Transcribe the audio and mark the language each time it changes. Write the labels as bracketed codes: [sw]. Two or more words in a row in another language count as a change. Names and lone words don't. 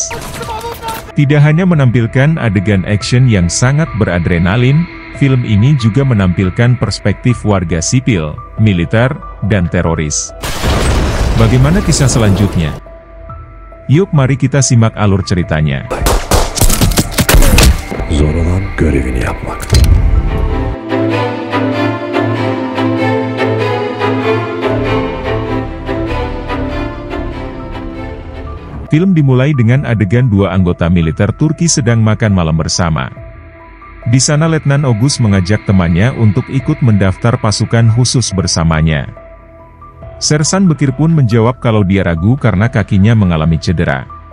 [id] Tidak hanya menampilkan adegan action yang sangat beradrenalin, film ini juga menampilkan perspektif warga sipil, militer, dan teroris. Bagaimana kisah selanjutnya? Yuk mari kita simak alur ceritanya. [tr] Zor olan görevini yapmak. [id] Film dimulai dengan adegan dua anggota militer Turki sedang makan malam bersama. Di sana Letnan Ogus mengajak temannya untuk ikut mendaftar pasukan khusus bersamanya. Sersan Bekir pun menjawab kalau dia ragu karena kakinya mengalami cedera.